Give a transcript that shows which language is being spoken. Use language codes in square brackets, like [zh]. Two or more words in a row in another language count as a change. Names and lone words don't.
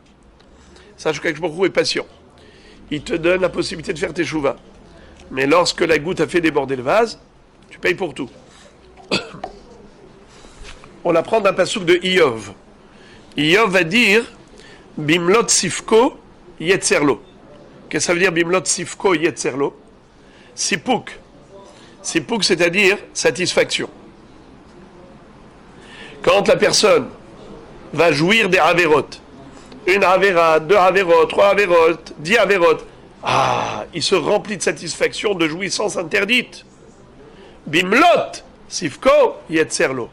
[fr] Sache qu' [he] הקדוש ברוך הוא [fr] est patient. Il te donne la possibilité de faire tes chouvas. Mais lorsque la goutte a fait déborder le vase, tu payes pour tout. On apprend d'un passouk de Iyov. Iyov va dire [he] במלאת ספקו יצר לו. [fr] Qu'est-ce que ça veut dire [he] במלאת ספקו יצר לו? [fr] Sipouk. Sipouk, c'est-à-dire satisfaction. Quand la personne va jouir des Averot, 1 Avera, 2 Averot, 3 Averot, 10 Averot, il se remplit de satisfaction, de jouissance interdite. [he] במלאת ספקו יצר לו.